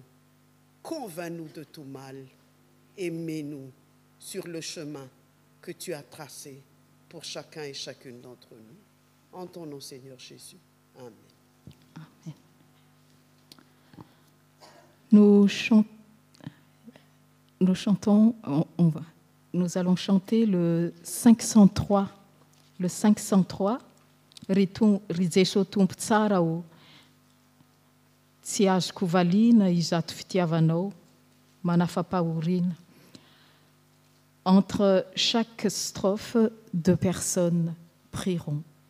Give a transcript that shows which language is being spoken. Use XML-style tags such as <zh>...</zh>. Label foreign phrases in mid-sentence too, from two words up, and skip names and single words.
<fr>Convainc-nous de tout mal et mets-nous sur le chemin que tu as tracé pour chacun et chacune d'entre nous. En ton nom, Seigneur Jésus. Amen. Amen. Nous allons chanter le 503. Le 503.</fr> <mg>Tsy azoko valiana izato fitiavanao, manafapahoriana.</mg> <fr>Entre chaque strophe, 2 personnes prieront.</fr>